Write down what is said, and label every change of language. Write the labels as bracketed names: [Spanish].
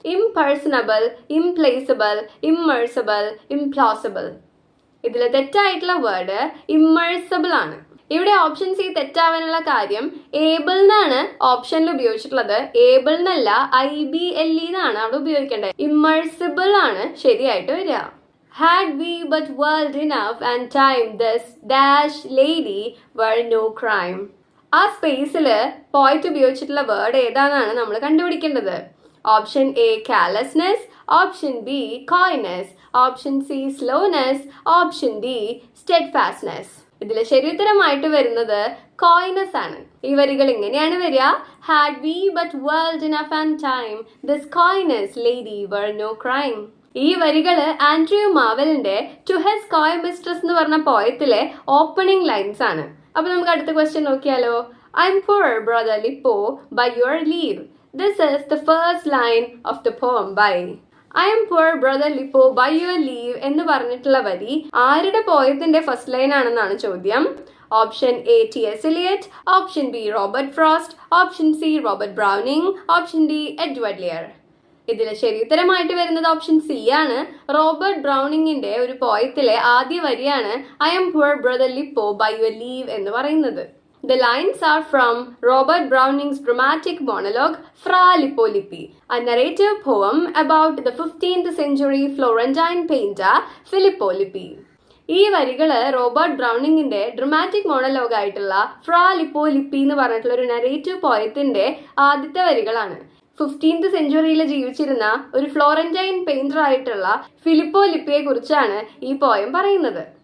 [English] Impersonable, implacable, immersible, implausible. [Malayalam] ഇതിൽ തെറ്റായിട്ടുള്ള വേർഡ് ഇമ്മേഴ്സബിൾ ആണ്. ഇവിടെ ഓപ്ഷൻ സി തെറ്റാവാനുള്ള കാര്യം ഏബിൾ എന്നാണ് ഓപ്ഷനിൽ ഉപയോഗിച്ചിട്ടുള്ളത്. ഏബിൾ എന്നല്ല, IBLE എന്നാണ് അവിടെ ഉപയോഗിക്കേണ്ടത്. ഇമ്മേഴ്സിബിൾ ആണ് ശരിയായിട്ട് വരിക. [English] Had we but world enough and time, this dash lady were no crime. [Malayalam] ആ സ്പേസിൽ പോയിട്ട് ഉപയോഗിച്ചിട്ടുള്ള വേർഡ് ഏതാണെന്നാണ് നമ്മൾ കണ്ടുപിടിക്കേണ്ടത്. [English] Option A callousness, option B coyness, option C slowness, option D steadfastness. [Malayalam] ഇതിൽ ശരിയുത്തരമായിട്ട് വരുന്നത് കോയ്നെസ് ആണ്. ഈ വരികൾ ഇങ്ങനെയാണ് വരിക. [English] Had we but world enough and time, this coyness lady were no crime. [Malayalam] ഈ വരികള് ആൻഡ്രൂ മാവലിന്റെ ടു ഹിസ് കോയ് മിസ്ട്രസ് എന്ന് പറഞ്ഞ പോയത്തിലെ ഓപ്പണിംഗ് ലൈൻസ് ആണ്. അപ്പൊ നമുക്ക് അടുത്ത ക്വസ്റ്റ്യൻ നോക്കിയാലോ. [English] I am poor brother Lippo by your leave. This is the first line of the poem by. I am poor brother Lippo by your leave [Malayalam] എന്ന് പറഞ്ഞിട്ടുള്ള വരി ആരുടെ പോയത്തിന്റെ ഫസ്റ്റ് ലൈൻ ആണെന്നാണ് ചോദ്യം. [English] Option A T.S. Eliot, option B Robert Frost, option C Robert Browning, option D Edward Lear. [Malayalam] ഇതിൽ ശരിയുത്തരമായിട്ട് വരുന്നത് option C ആണ്. Robert ബ്രൗണിങ്ങിന്റെ ഒരു പോയത്തിലെ ആദ്യ വരിയാണ് [English] I am poor brother Lippo by your leave [Malayalam] എന്ന് പറയുന്നത്. [English] The lines are from Robert Browning's dramatic monologue Fra Lippo Lippi, a narrative poem about the 15th century Florentine painter Filippo Lippi. [Malayalam] ഈ വരികള് Robert ബ്രൗണിങ്ങിന്റെ dramatic monologue ആയിട്ടുള്ള ഫ്രാ lipo ലിപ്പി എന്ന് പറഞ്ഞിട്ടുള്ള ഒരു narrative പോയത്തിന്റെ ആദ്യത്തെ വരികളാണ്. 15th സെഞ്ചുറിയിൽ ജീവിച്ചിരുന്ന ഒരു ഫ്ലോറന്റൈൻ പെയിന്റർ ആയിട്ടുള്ള ഫിലിപ്പോ ലിപ്പിയെ കുറിച്ചാണ് ഈ പോയം പറയുന്നത്.